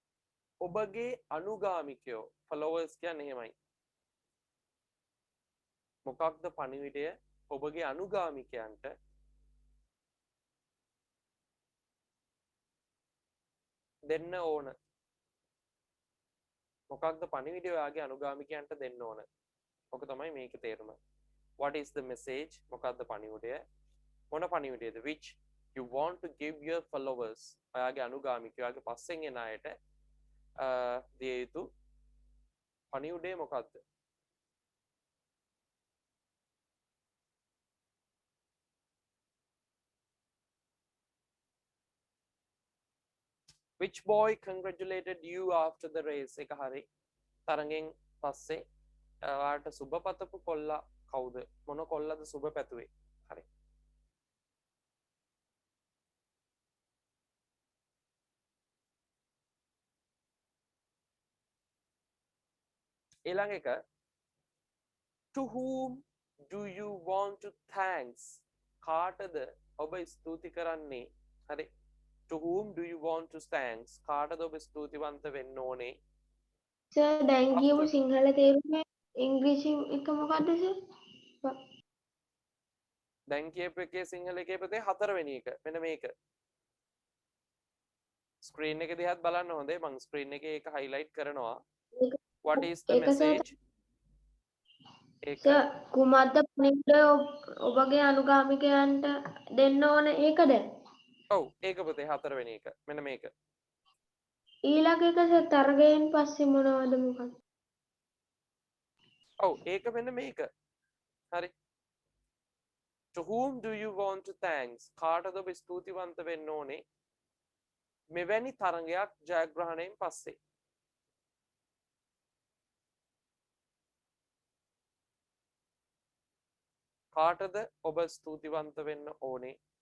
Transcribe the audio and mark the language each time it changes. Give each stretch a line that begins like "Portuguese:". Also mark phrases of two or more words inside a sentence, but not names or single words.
Sinhala: ඔබගේ අනුගාමිකයෝ followers කියන්නේ එහෙමයි. මොකක්ද පණිවිඩය ඔබගේ අනුගාමිකයන්ට දෙන්න ඕන? මොකක්ද පණිවිඩය ඔයාගේ අනුගාමිකයන්ට දෙන්න ඕන? ඔක තමයි මේකේ තේරුම.
English: What is the message?
Sinhala: මොකක්ද පණිවිඩය? මොන පණිවිඩයද?
English: Which you want to give your followers?
Sinhala: ඔයාගේ අනුගාමිකයෝ, ඔයාගේ පස්සෙන් එන අයට දිය යුතු පණිවිඩය මොකක්ද?
English: Which boy congratulated you after the race?
Sinhala: එක හරි. තරගෙන් පස්සේ ඔයාට සුබ පතපු කොල්ලා කවුද? මොන කොල්ලද සුබ පැතුවේ? හරි. ඊළඟ එක,
English: to whom do you want to thanks?
Sinhala: කාටද ඔබ ස්තුති කරන්නේ? හරි.
English: To whom do you want to thanks?
Sinhala: කාටද ඔබ ස්තුතිවන්ත වෙන්න ඕනේ? සර් දැන් කියමු
English: After.
Sinhala: සිංහල තේරුම ඉංග්‍රීසි එක මොකද්ද සර්? දැන් කියපු එකේ සිංහල කියපු දේ හතරවෙනි එක. මෙන්න මේක. ස්ක්‍රීන් එක දිහාත් බලන්න හොඳේ. මම ස්ක්‍රීන් එකේ ඒක highlight කරනවා.
English: What is the
Sinhala: ඒක සර්
English: message? ඒක
Sinhala: සර් කුමද්ද පණිවිඩය ඔබගේ අනුගාමිකයන්ට දෙන්න ඕන ඒකද? ඔව් ඒක පුතේ හතරවෙනි එක. මෙන්න මේක. ඊළඟ එක සර් තරගයෙන් පස්සේ මොනවද මොකක්ද? ඔව් ඒක මෙන්න මේක. හරි.
English: To whom do you want to thanks?
Sinhala: කාටද ඔබ ස්තුතිවන්ත වෙන්න ඕනේ? මෙවැනි තරගයක් ජයග්‍රහණයෙන් පස්සේ. කාටද ඔබ ස්තුතිවන්ත වෙන්න ඕනේ?